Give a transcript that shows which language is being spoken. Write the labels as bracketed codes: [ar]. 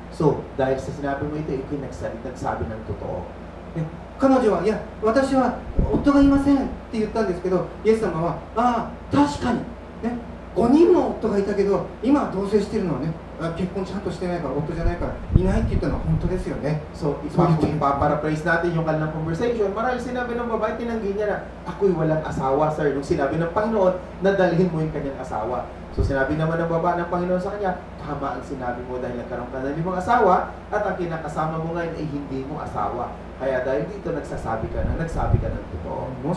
[tl] So, dahil sa sinabi mo ito, nagsabi ng totoo. [ja] 彼女は、いや、私は夫がいませんって言ったんですけど、イエス様は、ああ、確かに、ね、5人も夫がいたけど、今同棲してるのはね、結婚ちゃんとしてないから、夫じゃないから、いないって言ったのは本当ですよね。 [tl] So, para-praise natin yung kanilang conversation. Marahil sinabi ng babae, tinanggi niya na, ako'y walang asawa, sir. Nung sinabi ng Panginoon, nadalhin mo yung kanyang asawa. So, sinabi naman ng babae ng Panginoon sa kanya, tama ang sinabi mo dahil nagkaroon ka ng 5 asawa at ang kinakasama mo ngayon ay hindi mo asawa. Kaya dahil dito nagsasabi ka ng totoo.